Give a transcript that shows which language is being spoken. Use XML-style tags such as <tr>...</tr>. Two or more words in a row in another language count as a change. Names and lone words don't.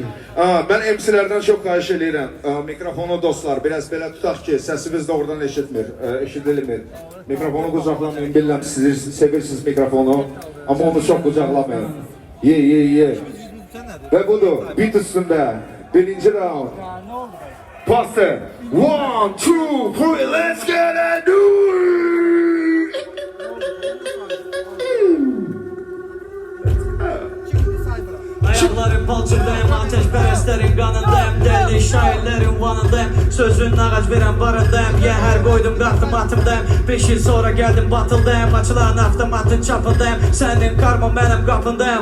<az>Mən MC-lərdən çox xahiş edirəm. Mikrofonu dostlar, biraz belə tutaq ki, səsimiz doğrudan eşidilmir. Mikrofonu qucaqlamayın, bilirəm siz sevirsiniz mikrofonu, amma onu çox qucaqlamayın. Ye. Və budur, bit üstündə, birinci round.</az> <en>Pası. 1, 2, 3, let's get it, do it!</en> <az>Ayağını Dağların palçıqdayım, ateşpərəstlərin qanındayım, Deli şairlərin vanındayım, sözün ağac verən barındayım, Yəhər qoydum qaxtım atımdayım, 5 il sonra gəldim batıldayım, Açılan avtomatın çapındayım, Sənin karmon mənim qapındayım.</az>